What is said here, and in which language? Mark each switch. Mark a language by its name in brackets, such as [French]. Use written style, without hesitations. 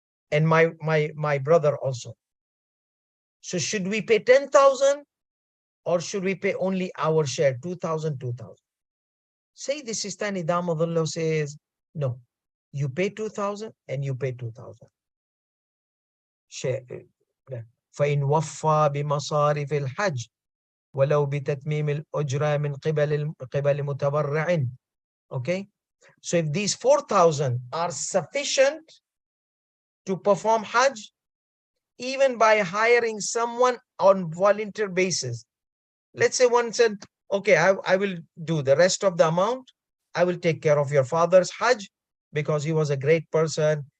[English] And my brother also. So should we pay 10,000 or should we pay only our share, 2,000, 2,000? Say the Sistani Damadullah says, no, you pay 2,000 and you pay 2,000. Share. [Arabic] فإن وفى بمصارف الحج ولو بتتميم الأجرة من قبل متبرع. [English] Okay, so if these 4,000 are sufficient to perform Hajj, even by hiring someone on volunteer basis, let's say one said, okay, I will do the rest of the amount. I will take care of your father's Hajj because he was a great person.